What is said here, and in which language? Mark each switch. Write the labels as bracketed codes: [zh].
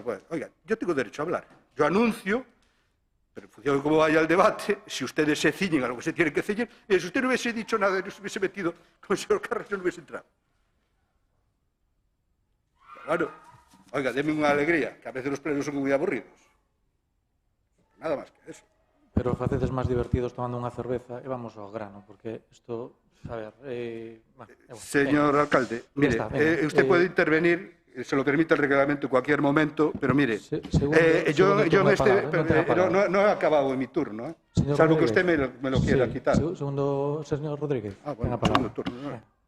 [es] Bueno, oiga, yo tengo derecho a hablar. Yo anuncio, pero en función de cómo vaya el debate, si ustedes se ciñen a lo que se tienen que ceñir, si usted no hubiese dicho nada, no se hubiese metido con el señor Carlos, yo no hubiese entrado. Pero bueno, oiga, deme una alegría, que a veces los plenos son muy aburridos. Nada más que eso. [gl] Pero facedes máis divertidos tomando unha cerveza e vamos ao grano, porque isto, a ver... [es] Señor alcalde, mire, usted puede intervenir, se lo permite el reglamento en cualquier momento, pero mire, yo en este... No he acabado en mi turno, salvo que usted me lo quiera quitar. Segundo, señor Rodríguez. Bueno, segundo turno.